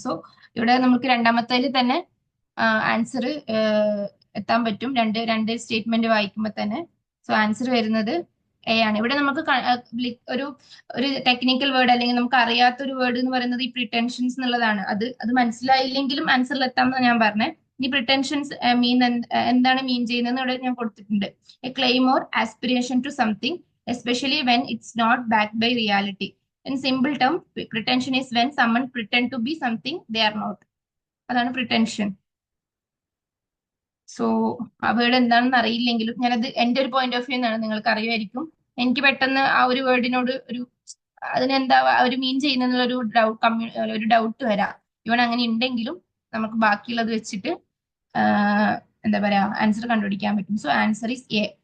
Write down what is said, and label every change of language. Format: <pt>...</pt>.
<ml>So ഇവിടെ നമുക്ക് രണ്ടാമത്തേൽ തന്നെ ആൻസർ എത്താൻ പറ്റും, രണ്ട് സ്റ്റേറ്റ്മെന്റ് വായിക്കുമ്പോൾ തന്നെ. സോ ആൻസർ വരുന്നത് എ ആണ്. ഇവിടെ നമുക്ക് ഒരു ഒരു ടെക്നിക്കൽ വേർഡ് അല്ലെങ്കിൽ നമുക്ക് അറിയാത്ത ഒരു വേർഡ് എന്ന് പറയുന്നത് ഈ പ്രിടെൻഷൻസ് എന്നുള്ളതാണ്. അത് മനസ്സിലായില്ലെങ്കിലും ആൻസറിൽ എത്താമെന്ന് ഞാൻ പറഞ്ഞത്. ഈ പ്രിടെൻഷൻസ് എന്താണ് മീൻ ചെയ്യുന്നത് ഇവിടെ ഞാൻ കൊടുത്തിട്ടുണ്ട്.</ml> <en>A claim or aspiration to something, especially when it's not backed by reality. In simple term, pretension is when someone pretend to be something they are not.</en> <ml>അതാണ് പ്രിടെൻഷൻ. സോ ആ വേർഡ് എന്താണെന്ന് അറിയില്ലെങ്കിലും, ഞാനത് എന്റെ ഒരു പോയിന്റ് ഓഫ് വ്യൂ എന്നാണ്, നിങ്ങൾക്ക് അറിയുമായിരിക്കും. എനിക്ക് പെട്ടെന്ന് ആ ഒരു വേർഡിനോട് അതിനെന്താ ഒരു മീൻ ചെയ്യുന്ന ഒരു ഡൗട്ട് വരാം. ഇവൻ അങ്ങനെ ഉണ്ടെങ്കിലും നമുക്ക് ബാക്കിയുള്ളത് വെച്ചിട്ട് എന്താ പറയാ ആൻസർ കണ്ടുപിടിക്കാൻ പറ്റും.</ml> <en>So answer is A.</en>